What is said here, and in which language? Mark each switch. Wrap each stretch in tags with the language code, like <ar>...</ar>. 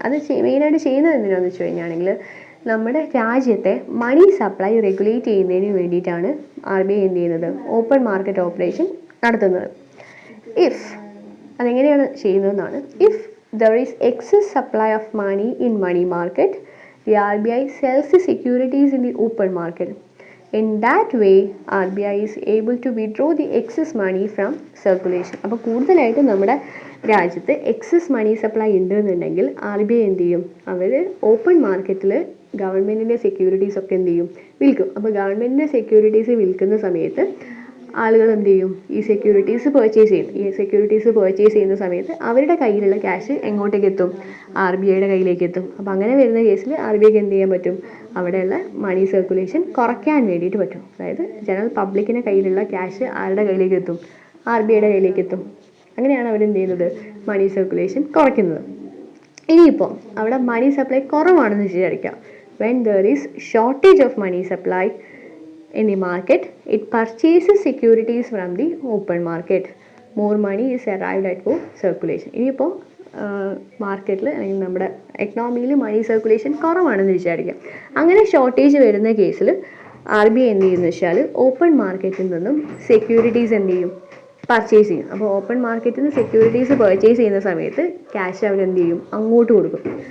<ml>അത് മെയിനായിട്ട് ചെയ്യുന്നത് എന്തിനാണെന്ന് വെച്ച് കഴിഞ്ഞാണെങ്കിൽ നമ്മുടെ രാജ്യത്തെ മണി സപ്ലൈ റെഗുലേറ്റ് ചെയ്യുന്നതിന് വേണ്ടിയിട്ടാണ് RBI എന്ത് ചെയ്യുന്നത്, ഓപ്പൺ മാർക്കറ്റ് ഓപ്പറേഷൻ നടത്തുന്നത്. അതെങ്ങനെയാണ് ചെയ്യുന്നതെന്നാണ്,</ml> <en>If there is excess supply of money in money market the RBI sells the securities in the open market. In that way, RBI is able to withdraw the excess money from circulation.</en> <ml>അപ്പോൾ കൂടുതലായിട്ട് നമ്മുടെ രാജ്യത്ത് excess money supply ഉണ്ടെന്നുണ്ടെങ്കിൽ RBI എന്ത് ചെയ്യും, അവർ open മാർക്കറ്റിൽ ഗവൺമെൻറ്റിൻ്റെ securities ഒക്കെ എന്ത് ചെയ്യും, വിൽക്കും. അപ്പോൾ ഗവൺമെൻറ്റിൻ്റെ സെക്യൂരിറ്റീസ് വിൽക്കുന്ന സമയത്ത് ആളുകൾ എന്ത് ചെയ്യും, ഈ സെക്യൂരിറ്റീസ് പർച്ചേസ് ചെയ്യും. ഈ സെക്യൂരിറ്റീസ് പർച്ചേസ് ചെയ്യുന്ന സമയത്ത് അവരുടെ കയ്യിലുള്ള ക്യാഷ് എങ്ങോട്ടേക്ക് എത്തും, RBIയുടെ കയ്യിലേക്ക് എത്തും. അപ്പോൾ അങ്ങനെ വരുന്ന കേസിൽ RBIക്ക് എന്ത് ചെയ്യാൻ പറ്റും, അവിടെയുള്ള മണി സർക്കുലേഷൻ കുറയ്ക്കാൻ വേണ്ടിയിട്ട് പറ്റും. അതായത് ജനറൽ പബ്ലിക്കിൻ്റെ കയ്യിലുള്ള ക്യാഷ് ആരുടെ കയ്യിലേക്ക് എത്തും, RBIയുടെ കയ്യിലേക്ക് എത്തും. അങ്ങനെയാണ് അവരെന്ത് ചെയ്യുന്നത്, മണി സർക്കുലേഷൻ കുറയ്ക്കുന്നത്. ഇനിയിപ്പോൾ അവിടെ മണി സപ്ലൈ കുറവാണെന്ന് വിചാരിക്കാം.</ml> <en>When there is shortage of money supply in the market, it purchases securities from the open market. More money is arrived at for circulation.</en> <ml>ഇനിയിപ്പോൾ മാർക്കറ്റിൽ അല്ലെങ്കിൽ നമ്മുടെ എക്കണോമിയിൽ മണി സർക്കുലേഷൻ കുറവാണെന്ന് വിചാരിക്കാം. അങ്ങനെ ഷോർട്ടേജ് വരുന്ന കേസിൽ RBI എന്ത് ചെയ്യുമെന്ന് വെച്ചാൽ ഓപ്പൺ മാർക്കറ്റിൽ നിന്നും സെക്യൂരിറ്റീസ് എന്ത് ചെയ്യും, പർച്ചേസ് ചെയ്യും. അപ്പോൾ ഓപ്പൺ മാർക്കറ്റിൽ നിന്ന് സെക്യൂരിറ്റീസ് പർച്ചേസ് ചെയ്യുന്ന സമയത്ത് ക്യാഷ് അവരെന്ത് ചെയ്യും, അങ്ങോട്ട് കൊടുക്കും.</ml>